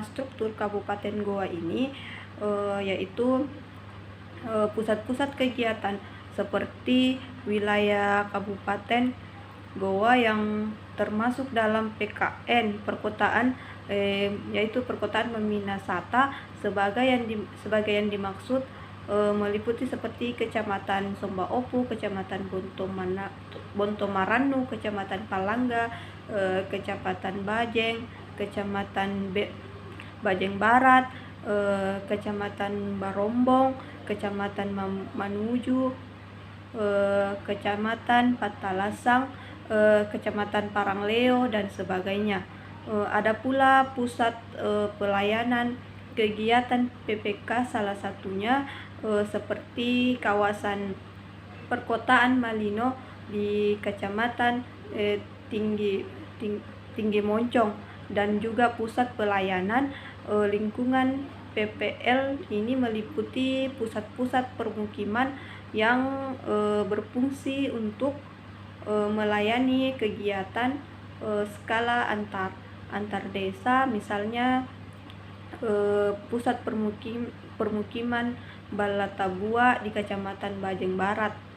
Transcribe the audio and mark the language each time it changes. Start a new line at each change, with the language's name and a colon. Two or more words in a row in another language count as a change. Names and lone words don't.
Indonesian: struktur Kabupaten Goa ini yaitu pusat-pusat kegiatan seperti wilayah Kabupaten Goa yang termasuk dalam PKN perkotaan, yaitu perkotaan Meminasata, sebagai yang dimaksud meliputi seperti Kecamatan Sombaopu, Kecamatan Bontomaranu, Kecamatan Palangga, Kecamatan Bajeng, Kecamatan Bajeng Barat, Kecamatan Barombong, Kecamatan Manuju, Kecamatan Patalasang, Kecamatan Parangleo, dan sebagainya. Ada pula pusat pelayanan kegiatan PPK, salah satunya seperti kawasan perkotaan Malino di Kecamatan Tinggi Moncong, dan juga pusat pelayanan lingkungan PPL ini meliputi pusat-pusat permukiman yang berfungsi untuk melayani kegiatan skala antar desa, misalnya pusat permukiman Balatabua di Kecamatan Bajeng Barat.